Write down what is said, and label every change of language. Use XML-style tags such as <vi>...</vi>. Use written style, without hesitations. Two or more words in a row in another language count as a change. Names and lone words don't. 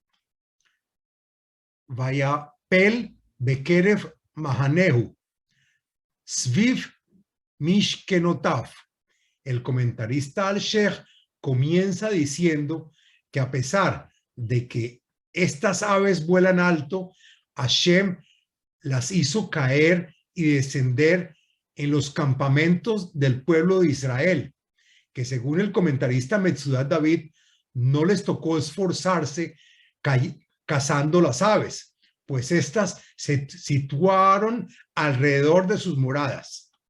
<he>ויפל בקרב מחנהו סביב משכנתיו.</he> <es>El comentarista al-Sheikh comienza diciendo que a pesar de que estas aves vuelan alto, Hashem las hizo caer y descender en los campamentos del pueblo de Israel, que según el comentarista Metzudat David, no les tocó esforzarse cazando las aves, pues estas se situaron alrededor de sus moradas.</es>